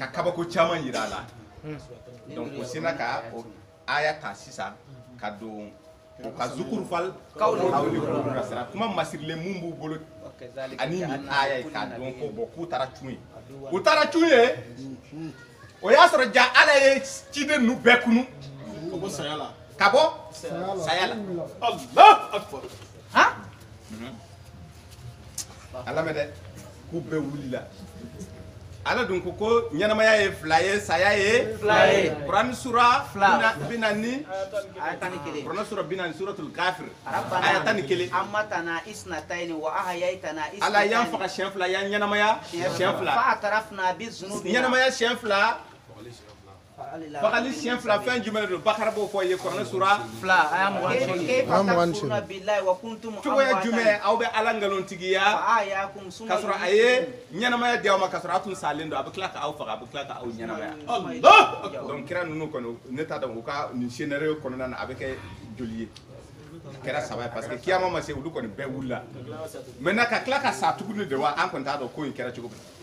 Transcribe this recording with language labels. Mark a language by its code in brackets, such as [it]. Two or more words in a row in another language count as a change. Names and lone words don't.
[bm] kabako caman yira a la donc o sina ka o aya ta sisan ka don o ka zukuru fal kawli ka sira kuma masirilen mun b'u bolo ani ni aya ye ka don ko bɔ k'u taara cun ye u taara cun ye o y'a sɔrɔ ja ala ye ciden ninnu bɛɛ kunu ka bɔ saya la [ar] الله أكبر [bm] ala mɛ dɛ k'u bɛɛ wulila ala dun ko ɲɛnamaya ye fila ye saya ye fila ye Quran sura 40 Quran sura 40 suratul Ghafir aya 11 [ar] أمتنا اثنتين وأحييتنا اثنتين [bm] ala yan faga siyɛn fila yan ɲɛnamaya siyɛn fila [ar] فاعترفنا بذنوبنا [bm] ɲɛnamaya siyɛn fila fagali siyɛn fila fɛn jumɛn de don Bakara b'o fɔ ye Kuranɛ sura fila aya 28 [ar] بالله وكنتم [bm] cogoya jumɛn aw bɛ ala ngalontigiya k'a sɔrɔ a ye ɲɛnamaya di aw ma k'a sɔrɔ aw tun salen don a bɛ tila ka aw faga a bɛ tila ka aw ɲɛnamaya donc kira ninnu kɔni ne t'a dɔn u ka nin scénario kɔnɔna na a bɛ kɛ joli ye a kɛra saba ye parce que kiyama ma se olu kɔni bɛɛ wulila maintenant ka tila ka sa tuguni de wa an kɔni t'a dɔn ko in kɛra cogo min